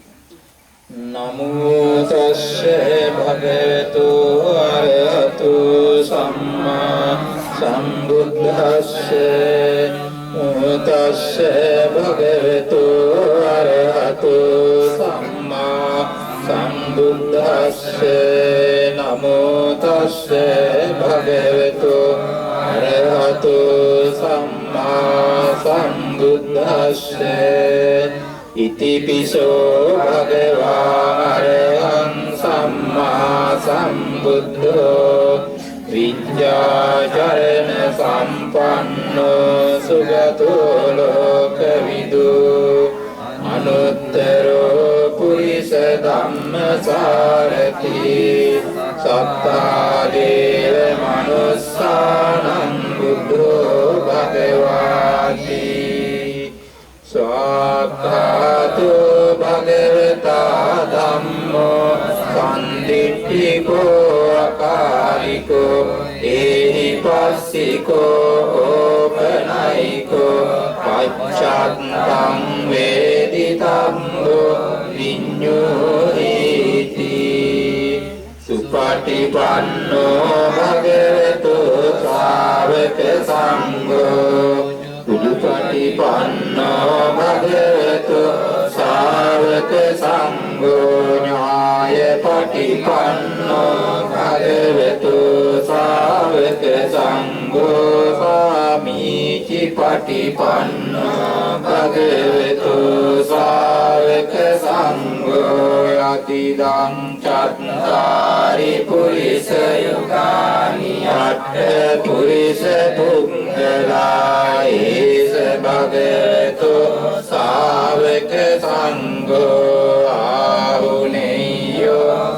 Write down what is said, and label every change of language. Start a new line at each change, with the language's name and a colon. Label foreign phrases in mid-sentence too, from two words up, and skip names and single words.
Pali: නමෝ තස්සේ භගවතු අරහතු සම්මා සම්බුද්දස්සේ නමෝ තස්සේ භගවතු අරහතු සම්මා සම්බුද්දස්සේ නමෝ තස්සේ භගවතු අරහතු සම්මා සම්බුද්දස්සේ ඉතිපිසෝ භගවා අරහං සම්මා සම්බුද්ධෝ විඤ්ඤාචරණ සම්පන්නෝ සුගතෝ ලෝකවිදු අනුත්තරෝ පුරිස ධම්මසාරති සත්තා දේව මනුස්සානං බුද්ධෝ භගවාති ස්වාක්ඛාතෝ භගවතා ධම්මෝ සම්දිට්ඨිකෝ අකාලිකෝ ඒහි පස්සිකෝ ඕපනයිකෝ පච්චත්තං වේදිතම්බෝ විඤ්ඤෝහිති සුපටිපන්නෝ භගවතු ශ්‍රාවක සංඝෝ උපටිපන්නෝ භගවතු ශාවක සංඝෝ ඥාය පටිපන්නෝ භගවතු ශාවක සංඝෝ සාමීචි පටිපන්නෝ භගවතු ශාවක සංඝෝ යතිදං චත්තාරි පුරිස යුගානි අට්ඨ පුරිස පුංගලා ඒස භගවතු ශාවක සංඝෝ ආහුනේයෝ